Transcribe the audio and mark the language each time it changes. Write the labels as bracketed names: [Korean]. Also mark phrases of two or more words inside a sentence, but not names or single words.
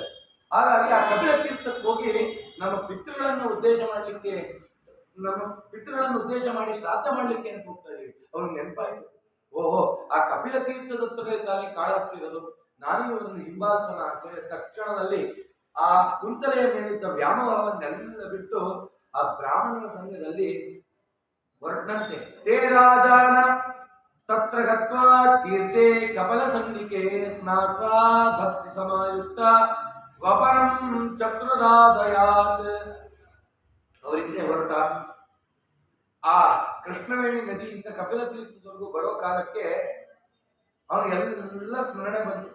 [Kannada] ಹಾಗಾಗಿ ಆ ಕಪಿಲ ತೀರ್ಥಕ್ಕೆ ಹೋಗಿ ನಮ್ಮ ಪಿತೃಗಳನ್ನು ಉದ್ದೇಶ ಮಾಡಿ ಶ್ರಾದ್ದ ಮಾಡ್ಲಿಕ್ಕೆ ಅಂತ ಹೋಗ್ತಾ ಇದೀವಿ. ಅವ್ರಿಗೆ ನೆನಪಾಯ್ತು, ಓಹೋ ಆ ಕಪಿಲ ತೀರ್ಥದ ಹತ್ರ ತಾನೇ ಕಾಳಾಸ್ತಿರೋದು, ನಾನು ಇವರನ್ನು ಹಿಂಬಾಲಿಸೋಣ ಅಂತ ಹೇಳಿ ತಕ್ಷಣದಲ್ಲಿ ಆ ಕುಂತಲೆಯ ಮೇಲಿದ್ದ ವ್ಯಾಮೋಹವನ್ನೆಲ್ಲ ಬಿಟ್ಟು ಆ ಬ್ರಾಹ್ಮಣರ ಸಂಘದಲ್ಲಿ ಹೊರಟಂತೆ. [Sanskrit] ತೇ ರಾಜಾನ ತತ್ರ ಗತ್ವಾ ತೀರ್ಥೆ ಕಪಲ ಸಂಧಿಕೆ ಸ್ನಾತ್ವಾ ಭಕ್ತಿ ಸಮಾಯುಕ್ತ ವಪನಂ ಚಕ್ರರಾಧಯಾತ್. [Kannada] ಅವರಿಂದ ಹೊರಟ ಆ ಕೃಷ್ಣವೇಣಿ ನದಿಯಿಂದ ಕಪಿಲ ತೀರ್ಥದವರೆಗೂ ಬರೋ ಕಾಲಕ್ಕೆ ಅವನಿಗೆಲ್ಲ ಸ್ಮರಣೆ ಬಂತು.